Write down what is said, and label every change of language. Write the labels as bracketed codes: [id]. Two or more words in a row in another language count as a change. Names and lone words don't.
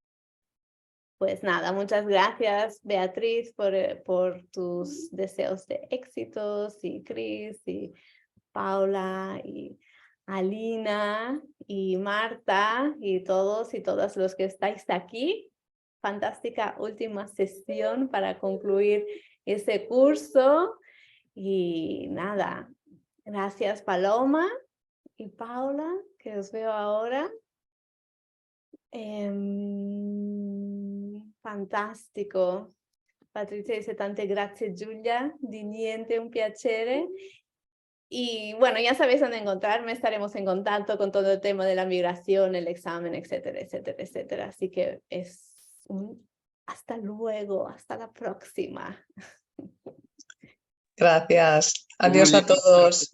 [es] Pues nada, muchas gracias, Beatriz, por tus deseos de éxitos, y Chris, y Paula, y Alina, y Marta, y todos y todas los que estáis aquí. Fantástica última sesión para concluir ese curso. Y nada, gracias Paloma y Paula, que os veo ahora. Fantastico. [it] Patrizia dice tante grazie Giulia, di niente, un piacere. [es] Y bueno, ya sabéis dónde encontrarme, estaremos en contacto con todo el tema de la migración, el examen, etcétera, etcétera, etcétera. Así que es un hasta luego, hasta la próxima. Gracias. Adiós a todos.